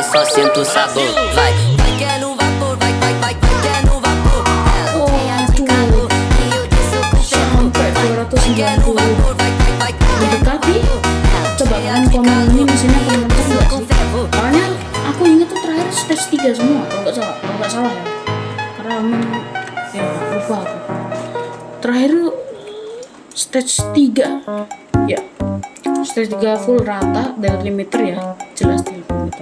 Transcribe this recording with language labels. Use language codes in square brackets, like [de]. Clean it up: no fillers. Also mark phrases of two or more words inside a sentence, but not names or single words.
[pt] sinto o sabor. Vai, vai que é no vapor, vai, vai, vai, vai que é no vapor. Ela cheia de calor e eu desço com fervor. Vai que é no vapor, vai, vai, vai, vai que é no [id] Mendekati. [pt] vapor. [id] Coba kalian komen ini mesinnya kenceng nggak sih? Soalnya aku inget tuh terakhir stage 3 semua, kalau nggak salah ya. Karena emang ya lupa aku. Terakhir tuh stage 3 ya, stage 3 full rata dari limiter ya, jelas di limiter.